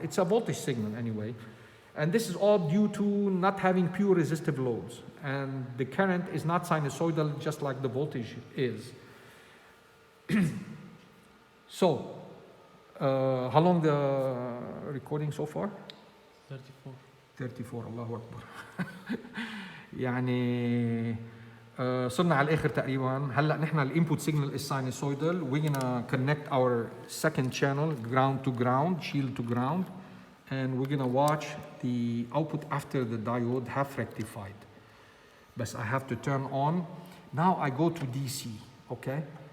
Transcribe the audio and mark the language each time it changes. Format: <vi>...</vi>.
<en>It's a voltage signal anyway. And this is all due to not having pure resistive loads. And the current is not sinusoidal, just like the voltage is. So, how long the recording so far? 34.</en> <ar>34. الله أكبر. يعني صرنا على الآخر تقريبا. هلا نحن الانبوت</ar> <en>signal is sinusoidal. We're gonna connect our second channel, ground to ground, shield to ground, and we're gonna watch the output after the diode half rectified. But I have to turn on. Now I go to DC, okay?</en>